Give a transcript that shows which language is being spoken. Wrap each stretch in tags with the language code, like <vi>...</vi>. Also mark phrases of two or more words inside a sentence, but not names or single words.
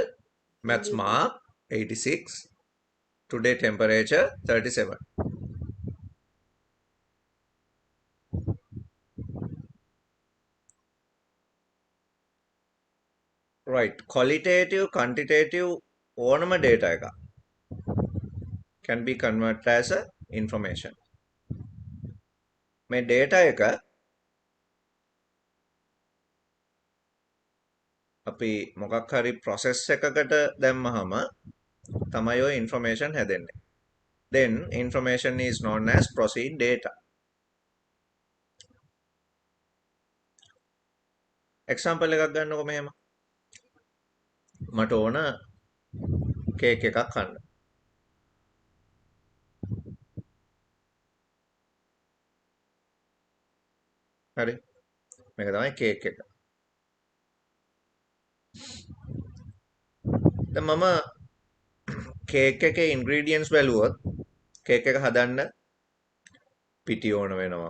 <en>Can maths you repeat mark 86, today temperature 37. Right, qualitative, quantitative ඕනම data එක can be converted as a information.</en> <si>මේ data එක අපි මොකක් හරි process එකකට දැම්මහම තමයි ඔය information හැදෙන්නේ.</si> <en>Then information is known as proceed data.</en> <si>Example එකක් ගන්නකො මෙහෙම. මට ඕන කේක් එකක් කන්න. හරි. මේක තමයි කේක් එක. දැන් මම කේක් එකේ ingredients බැලුවොත් කේක් එක හදන්න පිටි ඕන වෙනවා.</si>